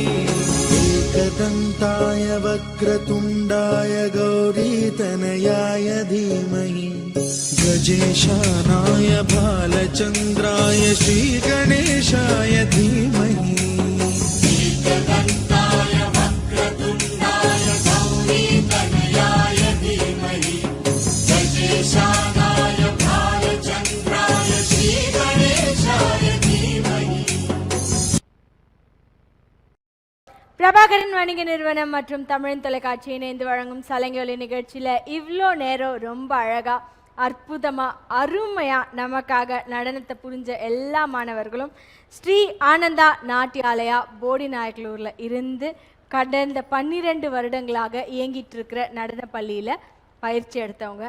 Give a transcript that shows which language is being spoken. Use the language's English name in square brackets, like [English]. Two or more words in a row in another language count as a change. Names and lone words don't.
[Sanskrit] एकदन्ताय वक्रतुण्डाय गौरीतनयाय धीमहि गजेशानाय भालचन्द्राय श्रीगणेशाय धीमहि एकदन्ताय वक्रतुण्डाय गौरीतनयाय धीमहि गजेशानाय भालचन्द्राय श्रीगणेशाय धीमहि. [Tamil] பிரபாகரன் வணிக நிறுவனம் மற்றும் தமிழ் தொலைக்காட்சி இணைந்து வழங்கும் சலங்கை நிகழ்ச்சியில் இவ்வளோ நேரம் ரொம்ப அழகா அற்புதமா அருமையா நமக்காக நடனத்தை புரிஞ்ச எல்லா மாணவர்களும் ஸ்ரீ ஆனந்தா நாட்டியாலயா போடி நாயக்கலூர்ல இருந்து கடந்த 12 வருடங்களாக இயங்கிட்டு இருக்கிற நடன பள்ளியில பயிற்சி எடுத்தவங்க.